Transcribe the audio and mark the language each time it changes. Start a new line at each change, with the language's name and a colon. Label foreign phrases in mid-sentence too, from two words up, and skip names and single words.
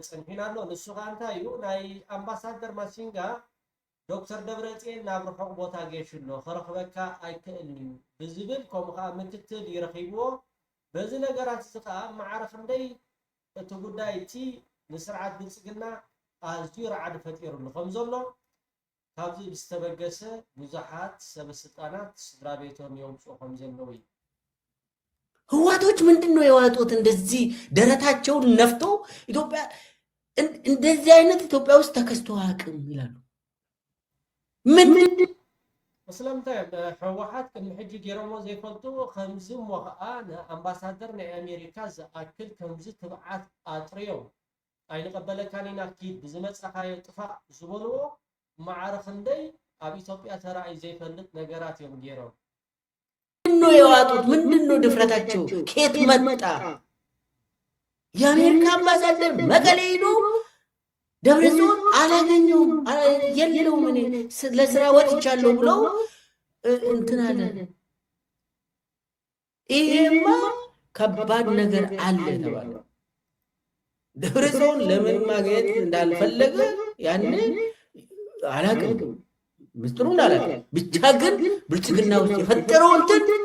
Tigrinya: ፀኒሕና ኣሎ። ንሱ ከዓ እንታይ እዩ ናይ ኣምባሳደር ማሲንጋ ዶክተር ደብረጽዮን ናብ ርሑቕ ቦታ ገይሽሎ ክረኽበካ ኣይክእልን እዩ ብዝብል ከምኡ ከዓ ምክትል ይረኺብዎ። በዚ ነገራት እዚ ከዓ ማዕረ ክንደይ እቲ ጉዳይ እቲ ንስርዓት ብልፅግና ኣዝዩ ረዓዲ ፈጢሩሉ ከም ዘሎ ካብዚ ዝተበገሰ ብዙሓት ሰበስልጣናት ስድራ ቤቶም የውፅኡ ከም ዘለዉ እዩ።
Amharic: ህዋቶች ምንድን ነው የዋጡት? እንደዚህ ደረታቸውን ነፍተው ኢትዮጵያ እንደዚህ አይነት ኢትዮጵያ ውስጥ ተከስቶ አያውቅም ይላሉ። ምን
Tigrinya: ስለምንታይ ሕወሓት ቅድሚ ሕጂ ገይሮሞ ዘይፈልጡ ከምዚ እሞ ከዓ ንኣምባሳደር ናይ ኣሜሪካ ዝኣክል ከምዚ ትብዓት ኣጥርዮም ኣይንቐበለካን ኢና ኪድ ብዝመፀኻዮ ጥፋእ ዝበልዎ ማዕረ ክንደይ ኣብ ኢትዮጵያ ተራእዩ ዘይፈልጥ ነገራት እዮም ገይሮም።
Amharic: ምንድነው የዋጡት? ምንድነው ድፍረታቸው? ከየት መጣ? የአሜሪካ አምባሳደር መቀሌ ሄዶ ደብረጽዮን አላገኘውም የለውም እኔ ለስራ ወጥቻለሁ ብለው እንትን አለ። ይሄማ ከባድ ነገር አለ ተባለ። ደብረጽዮን ለምን ማግኘት እንዳልፈለገ ያኔ አላውቅም፣ ምስጢሩን አላውቅም። ብቻ ግን ብልጽግና ውስጥ የፈጠረው እንትን